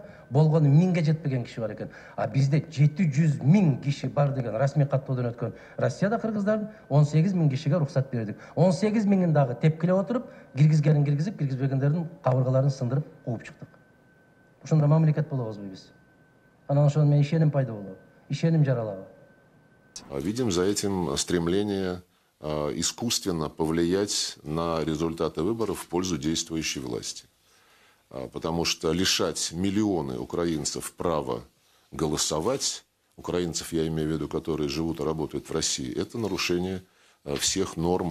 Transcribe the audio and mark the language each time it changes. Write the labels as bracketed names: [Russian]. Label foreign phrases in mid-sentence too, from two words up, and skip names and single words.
[Kyrgyz] Болгону 1000ге жетпеген киши бар экен. А бизде 700 000 киши бар деген расмий каттоодон өткөн. Россияда кыргыздардын 18 000 кишиге уруксат бердик. 18 000-ин дагы тепкилеп отуруп, киргизгенин киргизип, киргизбегендердин кабыргаларын сындырып, кууп чыктык. Ушунда мамлекет болобузбу биз? Анан ошондон мен ишеним пайда болот. Ишеним жаралабы. [Russian] Видим за этим стремление искусственно повлиять на результаты выборов в пользу действующей власти. Потому что лишать миллионы украинцев права голосовать, украинцев, я имею в виду, которые живут и работают в России, это нарушение всех норм.